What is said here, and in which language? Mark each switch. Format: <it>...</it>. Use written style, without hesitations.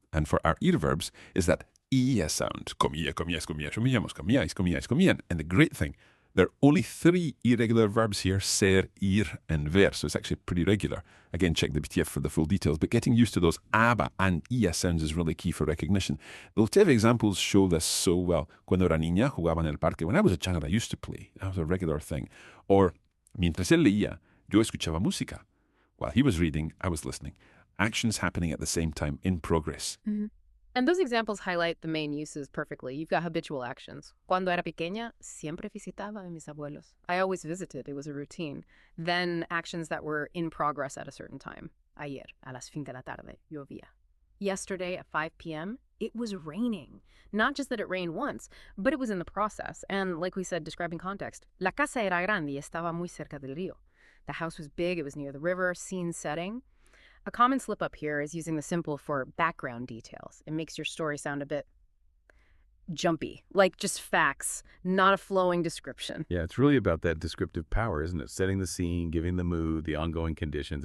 <en>And for our ear verbs is that ia sound.</en> <es>Comía, comías, comías, comíamos, comíais, comíais, comían.</es> <en>And the great thing, there are only 3 irregular verbs here, ser, ir, and ver. So it's actually pretty regular. Again, check the PDF for the full details. But getting used to those aba and ia sounds is really key for recognition. The TV examples show this so well.</en> <es>Cuando era niña, jugaba en el parque.</es> <en>When I was a child, I used to play. That was a regular thing. Or</en> <es>mientras él leía, yo escuchaba música.</es> <en>While he was reading, I was listening. Actions happening at the same time, in progress. Mm-hmm. And those examples highlight the main uses perfectly. You've got habitual actions.</en> <es>Cuando era pequeña, siempre visitaba a mis abuelos.</es> <en>I always visited. It was a routine. Then actions that were in progress at a certain time.</en> <es>Ayer, a las 5 de la tarde, llovía.</es> <en>Yesterday at 5 p.m., It was raining. Not just that it rained once, but it was in the process. And like we said, describing context,</en> <es>la casa era grande y estaba muy cerca del río.</es> <en>The house was big, it was near the river, scene setting. A common slip-up here is using the simple for background details. It makes your story sound a bit jumpy, like just facts, not a flowing description. Yeah, it's really about that descriptive power, isn't it? Setting the scene, giving the mood, the ongoing conditions.</en>